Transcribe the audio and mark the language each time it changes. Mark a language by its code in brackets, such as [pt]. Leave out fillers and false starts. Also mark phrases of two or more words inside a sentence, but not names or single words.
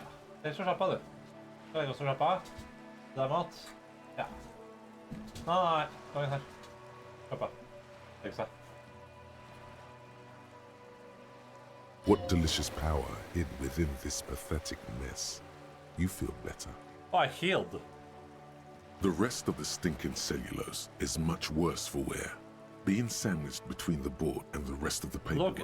[no] Det er så slapp av, du. Det er også slapp av. Det er mat. Ja. Nei. Kom inn her. Slapp av. Legg seg. [en] What delicious power hid within this pathetic mess. You feel better. Oh, I healed. The rest of the stinking cellulose is much worse for wear. Being sandwiched between the board and the rest of the paperwork.